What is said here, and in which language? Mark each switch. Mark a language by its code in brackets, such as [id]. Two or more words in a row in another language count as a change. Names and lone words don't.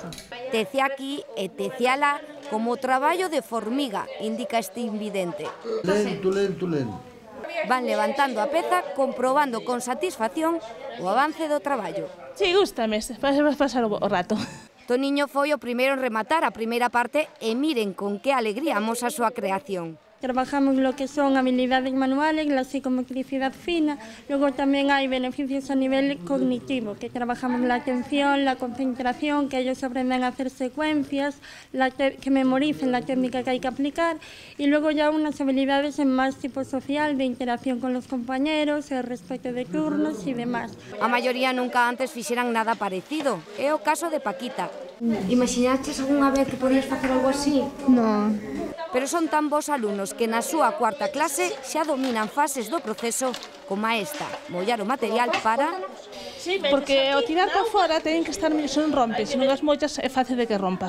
[gl] Tece aquí e tece alá como o traballo de formiga, indica este invidente. Lento, lento, lento. Van levantando a peza, comprobando con satisfacción o avance do traballo. Sí, gústame, pasar o rato. Toniño foi o primeiro en rematar a primeira parte e miren con que alegría amosa a súa creación. [es] Trabajamos lo que son habilidades manuales, la psicomotricidad fina, luego también hay beneficios a nivel cognitivo, que trabajamos la atención, la concentración, que ellos aprendan a hacer secuencias, que memoricen la técnica que hay que aplicar, y luego ya unas habilidades en más tipo social, de interacción con los compañeros, el respeto de turnos y demás. [gl] A maioría nunca antes fixeran nada parecido, é o caso de Paquita. Imaginaches algunha vez que podías facer algo así? [es] No. [gl] Pero son tan bons alumnos que na súa cuarta clase xa dominan fases do proceso como esta, mollar o material para... Sí, porque ao tirar para fora teñen que estar mellor, non rompe, se non as mollas é fácil de que rompa.